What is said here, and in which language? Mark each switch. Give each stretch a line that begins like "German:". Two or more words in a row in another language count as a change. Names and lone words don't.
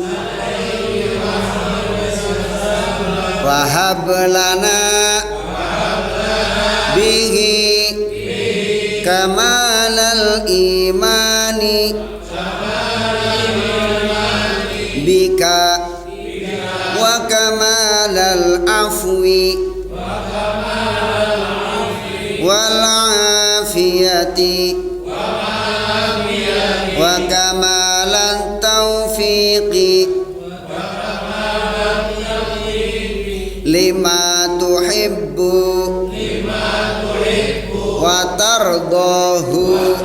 Arabic: وهب لنا به كمال الإيمان بك وكمال العفو والعافية وكمال التوفيق لما تحب وترضاه